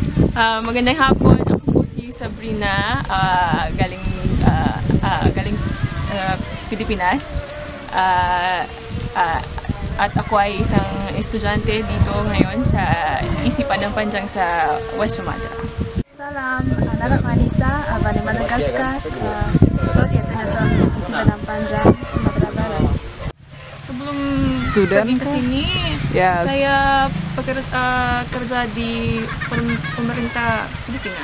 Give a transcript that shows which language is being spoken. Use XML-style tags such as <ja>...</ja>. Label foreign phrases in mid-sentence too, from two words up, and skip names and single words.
<tl>Magandang hapon. Ako po si Sabrina, galing Pilipinas. At ako ay isang estudyante dito ngayon sa ISI Padang Panjang sa West Sumatra.</tl> <id>Salam, anak wanita, dari Madagaskar. So, yaitu datang ISI Padang Panjang, Sumatera Barat. Sebelum Student pergi ke sini, Yes. saya kerja di pemerintah Filipina.</id>